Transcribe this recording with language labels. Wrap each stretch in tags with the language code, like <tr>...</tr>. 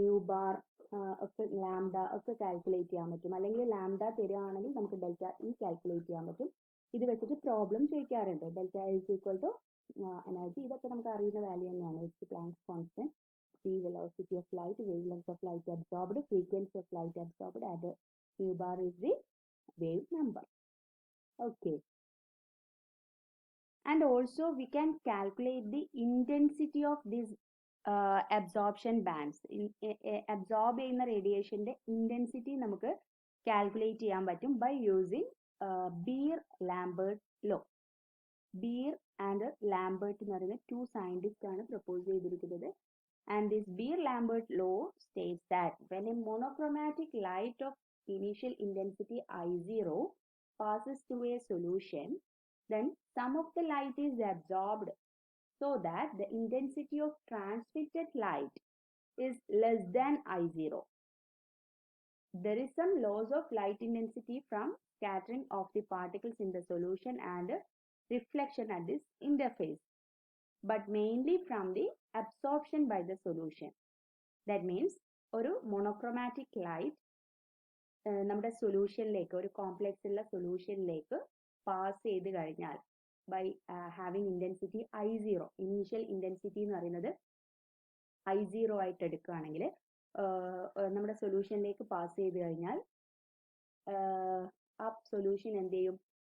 <ml>bar ഒക്കെ lambda ഒക്കെ calculate ചെയ്യാൻ പറ്റും. അല്ലെങ്കിൽ ലാംഡ തരികയാണെങ്കിൽ നമുക്ക് ഡെൽറ്റ ഇ കാൽക്കുലേറ്റ് ചെയ്യാൻ പറ്റും. ഇത് വെച്ചിട്ട് പ്രോബ്ലം ചോദിക്കാറുണ്ട്.</ml> <en>delta is equal to energy,</en> <ml>ഇതൊക്കെ നമുക്ക് അറിയുന്ന വാല്യൂ തന്നെയാണ്.</ml> <en>It's Planck's constant, the velocity of light, wavelength of light absorbed, frequency of light absorbed, and mu bar is the wave number. Okay. And also we can calculate the intensity of these absorption bands.</en> <ml>Absorb ചെയ്യുന്ന റേഡിയേഷന്റെ intensity നമുക്ക് calculate ചെയ്യാൻ പറ്റും</ml> <en>by using Beer-Lambert law.</en> <ml>Beer and Lambert എന്ന് പറയുന്ന 2 scientists ആണ് propose ചെയ്തിരിക്കുന്നത്.</ml> <en>And this Beer-Lambert law states that when a monochromatic light of initial intensity I0 passes through a solution, then some of the light is absorbed so that the intensity of transmitted light is less than I0. There is some loss of light intensity from scattering of the particles in the solution and reflection at this interface, but mainly from the absorption by the solution. That means</en> <ml>ഒരു monochromatic light നമ്മുടെ സൊല്യൂഷനിലേക്ക്, ഒരു complex ഉള്ള സൊല്യൂഷനിലേക്ക് pass ചെയ്ത് കഴിഞ്ഞാൽ</ml> <en>by having intensity I0,</en> <ml>initial intensity എന്ന് പറയുന്നത് I0 ആയിട്ട് എടുക്കുകയാണെങ്കിൽ നമ്മുടെ സൊല്യൂഷനിലേക്ക് പാസ് ചെയ്ത് കഴിഞ്ഞാൽ ആ സൊല്യൂഷൻ എന്ത് ചെയ്യും?</ml>